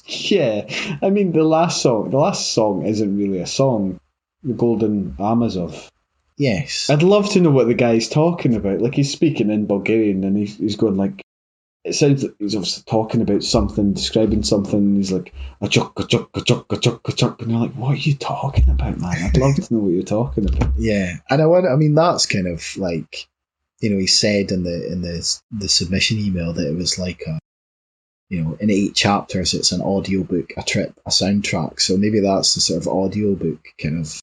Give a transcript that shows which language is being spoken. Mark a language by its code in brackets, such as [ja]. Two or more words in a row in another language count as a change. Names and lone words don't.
[en] Yeah, the last song isn't really a song. The Golden Amazov. Yes. I'd love to know what the guy's talking about. He's speaking in Bulgarian and he's going it sounds like he's obviously talking about something, describing something, and he's like, a-chuk, a-chuk, a-chuk, a-chuk, a-chuk, and you're like, what are you talking about, man? I'd love to know what you're talking about. Yeah, and that's kind of he said in the submission email that it was in 8 chapters, it's an audiobook, a trip, a soundtrack. So maybe that's the sort of audiobook kind of